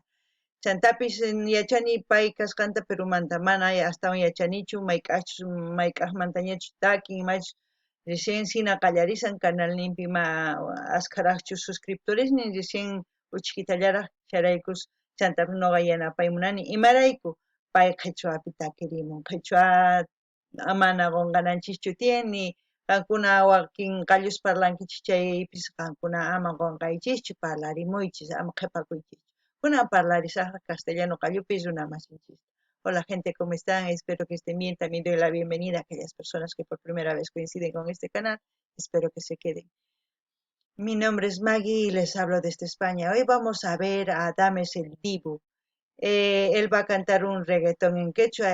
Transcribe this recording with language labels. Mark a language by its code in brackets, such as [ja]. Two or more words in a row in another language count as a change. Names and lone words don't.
[qu] Chantapis yachani pay kasqanta Perumanta mana astawan yachanichu mayk'aqmantañachu takin imachus recién sina qallarisan canalninpi askaraqchu suscriptoresnin recién uchkitallaraq charaykus chantapis noqa yanapaymunani imarayku pay qhechuapi takirimun qhechua mana qunqananchischu tiyan ni qankuna wakin qallus parlankichis chaypis qankuna ama qunqaychischu parlarimuychis ama qhepakuychis. Kunan parlarisaqa castellano qallupis runamasinchis. [es] Hola gente, ¿cómo están? Espero que estén bien. También doy la bienvenida a aquellas personas que por primera vez coinciden con este canal. Espero que se queden. Mi nombre es Maggie y les hablo desde España. Hoy vamos a ver a Adames el Dibu. Él va a cantar un reggaetón en quechua.